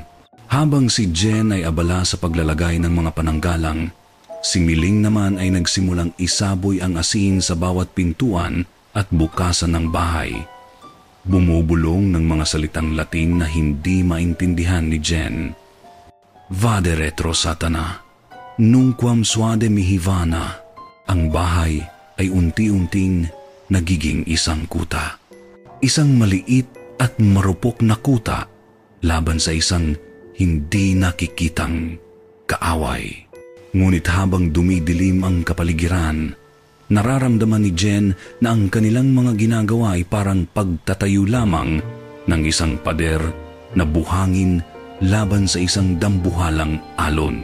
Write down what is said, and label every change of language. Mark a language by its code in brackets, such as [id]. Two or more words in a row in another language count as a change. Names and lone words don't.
[tl] Habang si Jen ay abala sa paglalagay ng mga pananggalang, si Miling naman ay nagsimulang isaboy ang asin sa bawat pintuan at bukasan ng bahay. Bumubulong ng mga salitang Latin na hindi maintindihan ni Jen. [la] Vade retro Satana, nunquam suade mihivana. [tl] Ang bahay ay unti-unting nagiging isang kuta. Isang maliit at marupok na kuta laban sa isang hindi nakikitang kaaway. Ngunit habang dumidilim ang kapaligiran, nararamdaman ni Jen na ang kanilang mga ginagawa ay parang pagtatayo lamang ng isang pader na buhangin laban sa isang dambuhalang alon.